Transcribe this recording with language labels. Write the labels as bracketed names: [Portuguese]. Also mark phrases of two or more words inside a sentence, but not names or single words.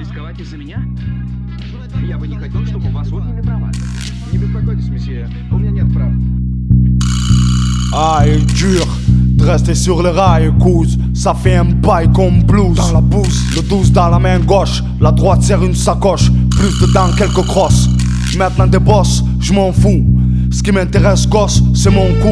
[Russian] переживать из-за меня? Я бы не хотел, чтобы у вас отняли права. Не беспокойтесь, месье, у меня нет прав. [French] Ah, il est dur de rester sur les rails, cause ça fait un bail comme blues. Dans la bouse, le 12 dans la main gauche, la droite serre une sacoche, plus dedans quelques crosses. Maintenant des bosses, je m'en fous. Ce qui m'intéresse, gosse, c'est mon coup.